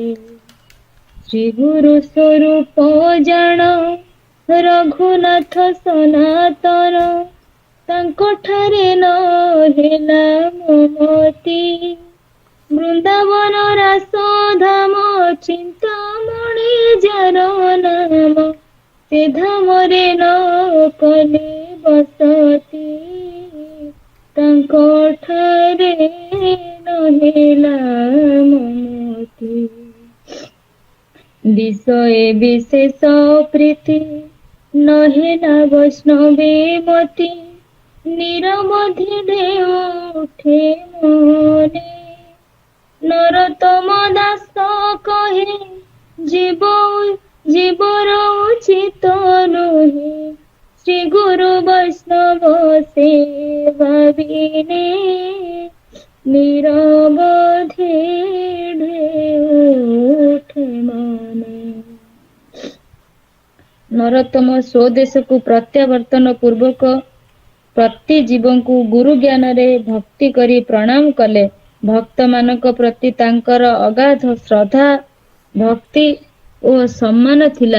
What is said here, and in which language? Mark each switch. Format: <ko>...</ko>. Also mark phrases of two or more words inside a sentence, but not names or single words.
<or>ଶ୍ରୀ ଗୁରୁ ସ୍ୱରୂପ ଜାଣ ରଘୁନାଥ ସନାତନ, ତାଙ୍କ ଠାରେ ନ ହେଲା ମମତି, ବୃନ୍ଦାବନ ରାସ ଧାମ ଚିନ୍ତାମଣି ଯାର ନାମ, ସେ ଧାମରେ ନ କଲେ ବସତି, ତାଙ୍କ ଠାରେ ନ ହେଲା</or> <bn>বিষয়ে বিশেষ প্রীতি নহে না বৈষ্ণবে মতি নিরবধি ঢেউ উঠে মনে নরতম দাস কহে জীবর উচিত নহে শ্রী গুরু বৈষ্ণব সেবা বিনে নিরবধি ঢেউ ଉଠେ ମନେ।</bn> <or>ନରୋତ୍ତମ ସ୍ୱଦେଶକୁ ପ୍ରତ୍ୟାବର୍ତ୍ତନ ପୂର୍ବକ ପ୍ରତି ଜୀବଙ୍କୁ ଗୁରୁ ଜ୍ଞାନରେ ଭକ୍ତି କରି ପ୍ରଣାମ କଲେ। ଭକ୍ତମାନଙ୍କ ପ୍ରତି ତାଙ୍କର ଅଗାଧ ଶ୍ରଦ୍ଧା ଭକ୍ତି ଓ ସମ୍ମାନ ଥିଲା।</or>